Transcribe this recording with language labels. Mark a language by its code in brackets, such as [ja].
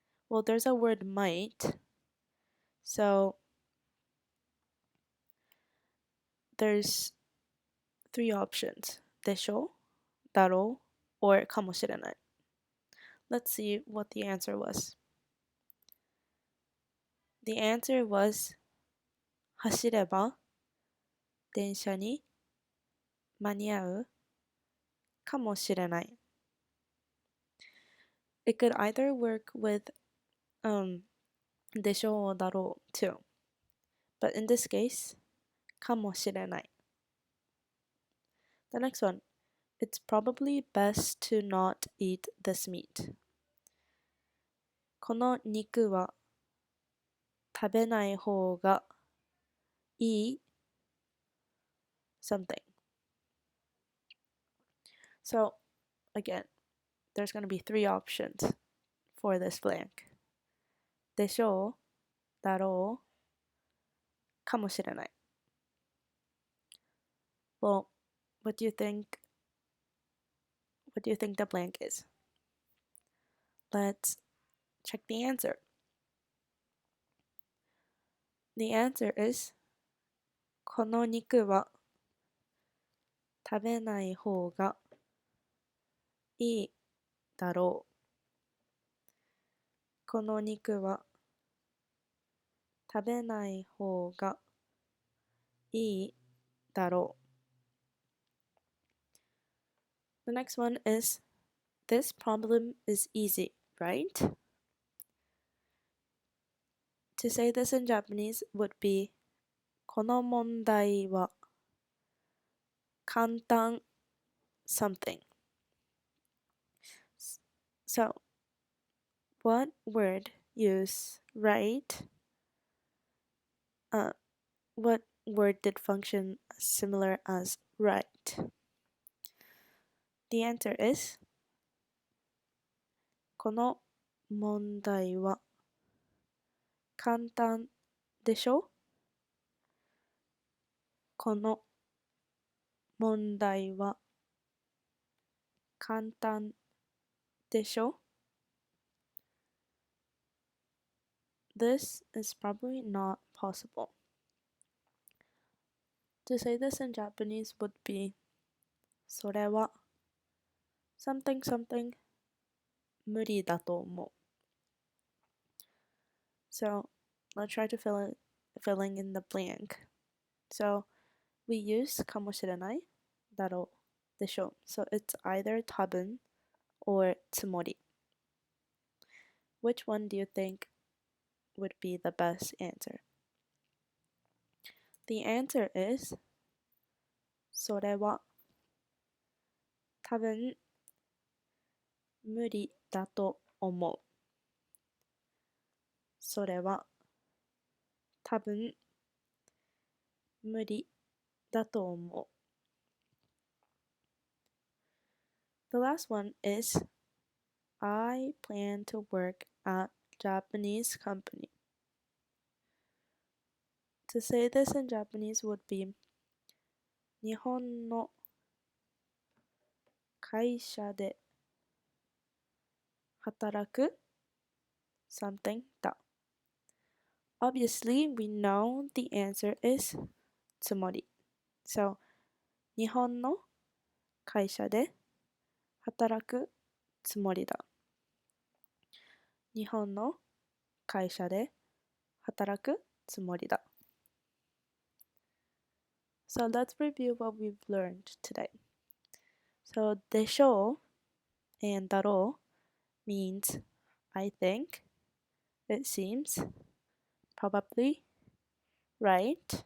[en] Well, there's a word might. So there's 3 options. [ja] でしょう?Darou? Or かもしれない? [en] Let's see what the answer was. The answer was [ja] 走れば電車に間に合うかもしれない. [en] It could either work with でしょうだろう too. But in this case, かもしれない. The next one. It's probably best to not eat this meat. [ja] この肉は食べない方がいい something. [en] So again, there's going to be 3 options for this blank. [ja] でしょうだろうかもしれない. [en] Well, what do you think the blank is? Let's check the answer. The answer is [ja] この肉は食べない方がいいだろう。この肉は食べない方がいいだろう。 [en] The next one is, this problem is easy, right? To say this in Japanese would be [ja] この問題は簡単 [en] something. So, what word use right? What word did function similar as right? The answer is [ja] この問題は簡単でしょ? この問題は簡単でしょ? [en] This is probably not possible. To say this in Japanese would be [ja] それは [en] something something [ja] 無理だと思う. [en] So let's try to filling in the blank. So we use かもしれないだろうでしょう. So it's either tabun or tsumori. Which one do you think would be the best answer? The answer is [ja] それは多分無理だと思う。それは多分無理だと思う。 [en] The last one is I plan to work at Japanese company. To say this in Japanese would be [ja] 日本の会社で働く [en] something だ。 Obviously, we know the answer is つもり。 [ja] So, 日本の会社で働くつもりだ。日本の会社で働くつもりだ。 [en] So let's review what we've learned today. So [ja] でしょう [en] and [ja] だろう [en] means I think, it seems, probably, right.